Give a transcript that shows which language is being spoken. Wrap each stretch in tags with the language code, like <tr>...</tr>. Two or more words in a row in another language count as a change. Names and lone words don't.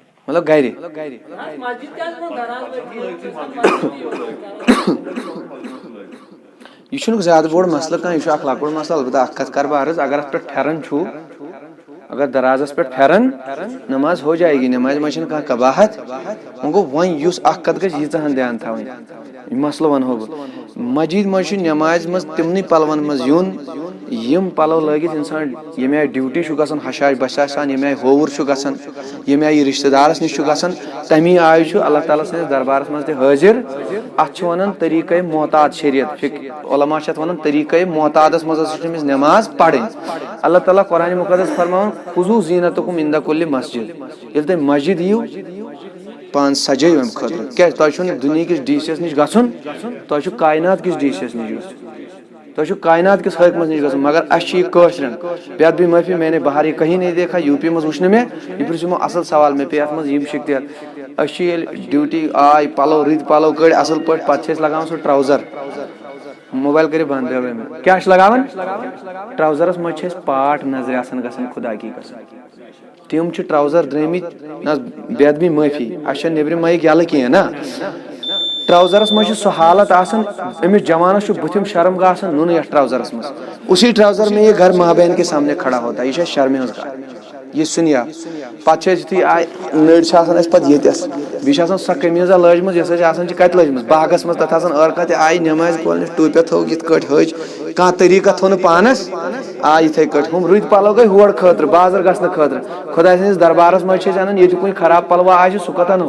<ks>مطلب گرِ یہ چھُنہٕ زیادٕ بوٚڑ مسلہٕ کانٛہہ، یہِ چھُ اکھ لۄکُٹ مسلہٕ. البتہ اکھ کتھ کرٕ بہٕ عرض، اگر اتھ پٮ۪ٹھ پھٮ۪رن چھُ، اگر درازس پٮ۪ٹھ پھٮ۪رن،</ks> <ur>نماز ہو جائے گی،</ur> <ks>نمازِ منٛز چھنہٕ کانٛہہ قباحت. وۄنۍ گوٚو وۄنۍ یُس اکھ کتھ گژھِ ییٖژاہن دھیان تھاوٕنۍ، یہِ مسلہٕ ونہو بہٕ. مسجد منٛز چھُ نمازِ منٛز تِمنٕے پلون منٛز یُن یِم پلو لٲگِتھ انسان ییٚمہِ آیہِ ڈیوٹی چھُ گژھان حشاش بشاش سان، ییٚمہِ آیہِ ہووُر چھُ گژھان، ییٚمہِ آیہِ یہِ رشتہٕ دارس نِش چھُ گژھان، تمی آیہِ چھُ اللہ تعالیٰ سٕنٛدِس دربارس منٛز تہِ حٲضِر. اتھ چھِ ونان طریقے محتاط شریعت، علما چھِ اتھ ونان طریقے محتاطس منٛز ہسا چھِ أمِس نماز پرٕنۍ. اللہ تعالیٰ قرآنِ مقدس فرماوان</ks> <ar>خُذوٗ زیٖنتکُم عِنٛدَ کُلِّ مسجد.</ar> <ks>ییٚلہِ تُہۍ مسجد یِیِو پان سجٲیِو امہِ خٲطرٕ. کیازِ تۄہہِ چھُنہٕ دُنہِکِس ڈی سی یس نِش گژھُن، تۄہہِ چھُ کاینات کِس ڈی سی یس نِش گژھُن، تۄہہِ چھُ کاینات کِس حٲکمس نِش گژھُن. مگر اسہِ چھِ یہِ کٲشرٮ۪ن، بیٚیہِ</ks> <ur>بھی معٲفی میں نے باہر یہ کہیں نہیں دیکھا،</ur> <ks>یوٗ پی منٛز وٕچھ نہٕ مےٚ. یہِ پرٛژھ یِمو اصل سوال، مےٚ پیٚیہِ اتھ منٛز یِم شِکتِیت. أسۍ چھِ ییٚلہِ ڈیوٹی آے پلو رٕتۍ پلو کٔڑۍ اصل پٲٹھۍ، پتہٕ چھِ أسۍ لگاوان سُہ ٹراوزر. موبایل کٔرِو بنٛد بیٚہوے مےٚ. کیٛاہ چھِ لگاوان؟ ٹراوزرس منٛز چھِ أسۍ پاٹھ نظرِ آسان گژھان</ks> <ur>خدا کی قسم.</ur> <ks>تِم چھِ ٹراوزر درٛٲمٕتۍ، نہ بے ادبی معٲفی، اسہِ چھنہٕ نیبرِم مایِک یلہٕ کینٛہہ نا. ٹراوزرس منٛز چھِ سُہ حالت آسان، أمِس جوانس چھُ بٕتھِم شرم آسان نُنہٕ یتھ ٹراوزرس منٛز.</ks> <ur>اسی ٹراوزر میں یہ گھر ماں بہن کے سامنے کھڑا ہوتا ہے.</ur> <ks>یہ چھِ اسہِ شرمہِ ہٕنٛز کتھ، یہ سُنیا. پتہٕ چھِ أسۍ یُتھُے آے نٔرۍ چھِ آسان اسہِ پتہٕ ییٚتٮ۪س، بیٚیہِ چھِ آسان سۄ قمیٖضا لٲجمٕژ یۄس اَسہِ آسان چھِ کتہِ لٲجمٕژ، باغس منٛز. تتھ آسان ٲر کتہِ آیہِ نٮ۪مازِ کولنِس ٹوٗپیا تھٲو یِتھ کٲٹھۍ ہج، کانٛہہ طریٖقہ تھوٚو نہٕ پانس، آے یِتھے کٲٹھۍ. ہُم رٕتۍ پلو گٔے ہور خٲطرٕ، بازر گژھنہٕ خٲطرٕ. خۄداے سٕنٛدِس دربارس منٛز چھِ أسۍ انان، ییٚتہِ کُنہِ خراب پلوا آسہِ سُہ کوٚت انو؟</ks>